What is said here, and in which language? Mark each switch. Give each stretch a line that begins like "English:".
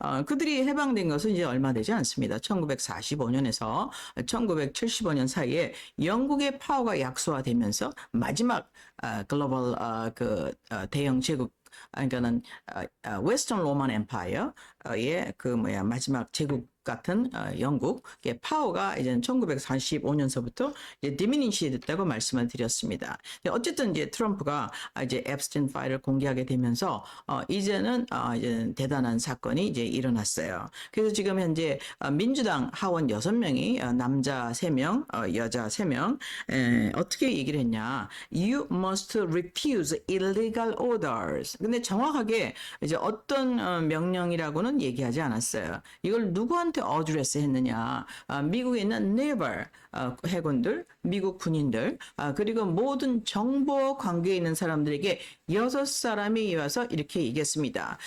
Korean: 그들이 해방된 것은 이제 얼마 되지 않습니다. 1945년에서 1975년 사이에 영국의 파워가 약소화되면서 마지막 글로벌 대영 제국 그러니까는 웨스턴 로만 엠파이어의 그 뭐야 마지막 제국 같은 영국의 파워가 이제 1945년서부터 이제 디미니시 됐다고 말씀을 드렸습니다. 어쨌든 이제 트럼프가 이제 앱스틴 파일을 공개하게 되면서 이제는 이제 대단한 사건이 이제 일어났어요. 그래서 지금 현재 민주당 하원 6명이 남자 3명, 여자 3명 어떻게 얘기를 했냐?
English: You must refuse illegal orders.
Korean: 근데 정확하게 이제 어떤 명령이라고는 얘기하지 않았어요. 이걸 누구한테 어드레스 했느냐? 미국에 있는 네벌 해군들, 미국 군인들, 그리고 모든 정보 관계에 있는 사람들에게 6사람이 와서 이렇게 얘기했습니다.